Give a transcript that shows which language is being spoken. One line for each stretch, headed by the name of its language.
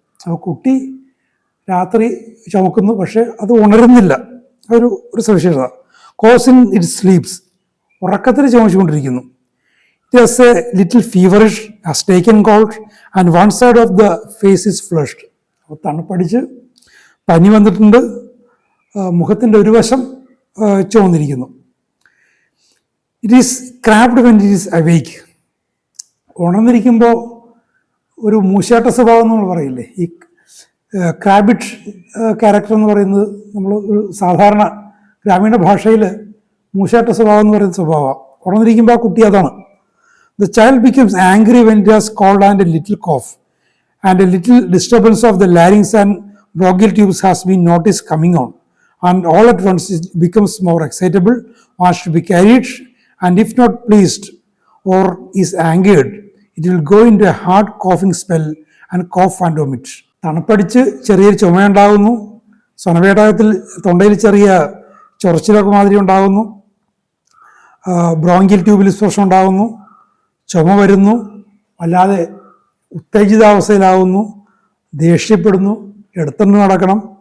Malayalam: അപ്പോൾ കുട്ടി രാത്രി ചുമക്കുന്നു, പക്ഷേ അത് ഉണരുന്നില്ല. ഒരു സവിശേഷത.
English: coughs in its sleeps,
Malayalam: ഉറക്കത്തിൽ ചുമച്ചുകൊണ്ടിരിക്കുന്നു.
English: It has a little feverish, has taken cold, and one side of the face is flushed.
Malayalam: അപ്പോൾ തണുപ്പടിച്ച് പനി വന്നിട്ടുണ്ട്, മുഖത്തിൻ്റെ ഒരു വശം ചുവന്നിരിക്കുന്നു.
English: It is crabbed when it is awake.
Malayalam: ഉണർന്നിരിക്കുമ്പോൾ ഒരു മൂശാട്ട സ്വഭാവം നമ്മൾ പറയില്ലേ, ഈ ക്രാബിറ്റ് ക്യാരക്ടർ എന്ന് പറയുന്നത് നമ്മൾ ഒരു സാധാരണ ഗ്രാമീണ ഭാഷയിൽ മൂശാട്ട സ്വഭാവം എന്ന് പറയുന്ന സ്വഭാവമാണ്. ഉണർന്നിരിക്കുമ്പോൾ ആ കുട്ടി അതാണ്.
English: The child becomes angry when it has cold and a little cough, and a little disturbance of the larynx and bronchial tubes has been noticed coming on, and all at once it becomes more excitable, wants to be carried, and if not pleased or is angered, it will go into a hard coughing spell and cough and vomit.
Malayalam: തണുപ്പടിച്ച് ചെറിയൊരു ചുമയുണ്ടാകുന്നു, സ്വനവേടകത്തിൽ തൊണ്ടയിൽ ചെറിയ ചൊറച്ചിലൊക്കെ മാതിരി ഉണ്ടാകുന്നു, bronchial ട്യൂബിൽ സ്പർശം ഉണ്ടാകുന്നു, ചുമ വരുന്നു, അല്ലാതെ ഉത്തേജിതാവസ്ഥയിലാകുന്നു, ദേഷ്യപ്പെടുന്നു, എടുത്തുകൊണ്ട് നടക്കണം,